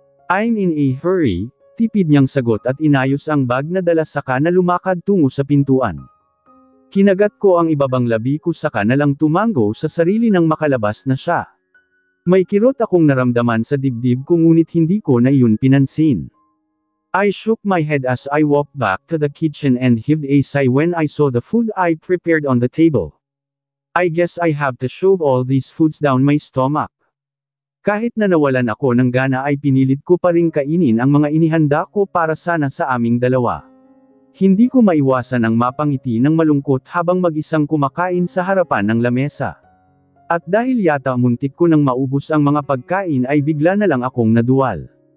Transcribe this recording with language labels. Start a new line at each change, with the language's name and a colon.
English: I'm in a hurry,
Filipino: tipid niyang sagot at inayos ang bag na dala saka na lumakad tungo sa pintuan. Kinagat ko ang ibabang labi ko saka na lang tumango sa sarili nang makalabas na siya. May kirot akong naramdaman sa dibdib ko ngunit hindi ko na iyon pinansin.
English: I shook my head as I walked back to the kitchen and heaved a sigh when I saw the food I prepared on the table. I guess I have to shove all these foods down my stomach.
Filipino: Kahit na nawalan ako ng gana ay pinilit ko pa ring kainin ang mga inihanda ko para sana sa aming dalawa. Hindi ko maiwasan ang mapangiti ng malungkot habang mag-isang kumakain sa harapan ng lamesa. At dahil yata muntik ko nang maubos ang mga pagkain ay bigla na lang akong naduwal.